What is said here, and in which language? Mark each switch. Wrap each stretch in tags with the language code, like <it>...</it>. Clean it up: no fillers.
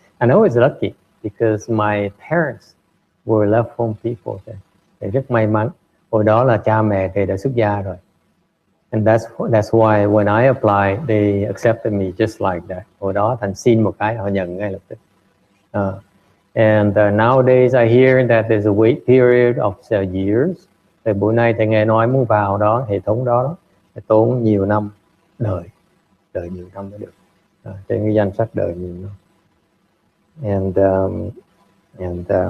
<en>And I was lucky because my parents were left home people.</en> <vi>Thì rất may mắn, hồi đó là cha mẹ thì đã xuất gia rồi.</vi> <en>And that's why when I applied, they accepted me just like that.</en> <vi>Hồi đó Thành xin một cái họ nhận ngay lập tức.</vi> <en>And nowadays I hear that there's a wait period of years.</en> <vi>Thì bữa nay thầy nghe nói muốn vào đó hệ thống đó phải tốn nhiều năm, đợi nhiều năm mới được. Trên cái danh sách đợi nhiều năm. And</vi>